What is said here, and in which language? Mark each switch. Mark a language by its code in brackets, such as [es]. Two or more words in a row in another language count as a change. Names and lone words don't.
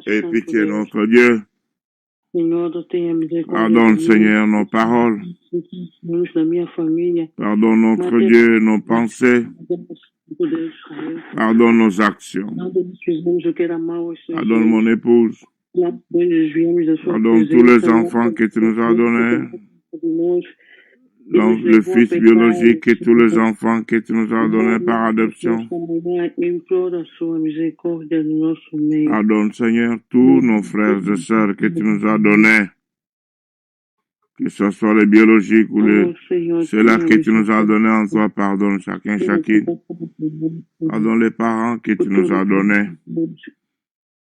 [fr] Aie [pt] Santo [fr] pitié, [pt] Deus. [fr] notre Dieu. [pt] Senhor, tenha misericórdia. [fr] Pardonne, [pt] de mim. [fr] Seigneur, nos paroles. [pt] Deus da minha família. [fr] Pardonne, notre Dieu, nos pensées. [pt] Santo Deus, Senhor. [fr] Pardonne nos actions. [pt] Nada nos fizemos o que era mal, Senhor. [fr] Pardonne mon épouse. [pt] Nós desviamos da sua [fr] Pardonne [pt] presença. [fr] tous les enfants que tu nous as donnés. Donc, le fils biologique et tous les enfants que tu nous as donnés par adoption. [pt] Implora a sua misericórdia no nosso meio. [fr] Pardonne, Seigneur, tous nos frères et sœurs que tu nous as donnés. Que ce soit les biologiques ou [pt] Oh, Senhor, [fr] ceux-là [pt] tenha [fr] que tu nous as [pt] misericórdia. [fr] donnés en toi. Pardonne chacun, chacune. Pardonne les parents que tu nous as donnés.